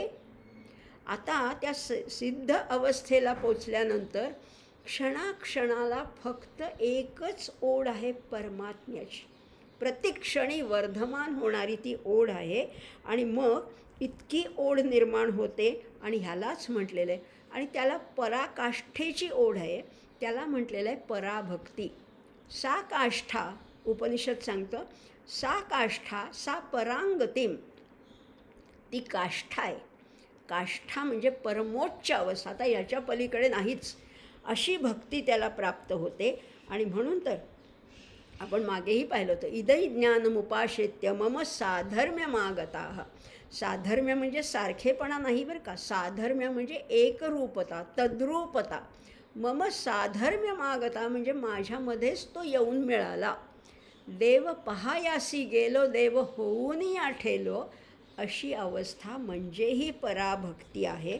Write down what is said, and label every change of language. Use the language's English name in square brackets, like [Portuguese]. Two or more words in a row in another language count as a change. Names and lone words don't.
[Marathi] आता त्या सिद्ध अवस्थेला पोचल्यानंतर क्षणाक्षणाला फक्त एकच ओढ आहे परमात्म्याची. प्रतिक्षणी वर्धमान होणारी ती ओढ आहे. आणि मग इतकी ओढ निर्माण होते आणि ह्यालाच म्हटलेलं आहे. आणि त्याला पराकाष्ठेची ओढ आहे, त्याला म्हटलेलं आहे पराभक्ती. [Sanskrit] सा काष्ठा, [Marathi] उपनिषद सांगतं, [Sanskrit] सा काष्ठा सा परांगतिम. [Marathi] ती काष्ठा आहे. काष्ठा म्हणजे परमोच्च अवस्था. आता याच्या पलीकडे नाहीच. अशी भक्ती त्याला प्राप्त होते. आणि म्हणून तर आपण मागेही पाहिलं होतं, [Sanskrit] इदै ज्ञानमुपाश्रित्य मम साधर्म्यमागताः. [Marathi] साधर्म्य म्हणजे सारखेपणा नाही बरं का. साधर्म्य म्हणजे एकरूपता, तद्रूपता. [Sanskrit] मम साधर्म्यमागता [Marathi] म्हणजे माझ्यामध्येच तो येऊन मिळाला. देव पहायासी गेलो, देव होऊन या ठेलो. अशी अवस्था म्हणजे ही पराभक्ती आहे.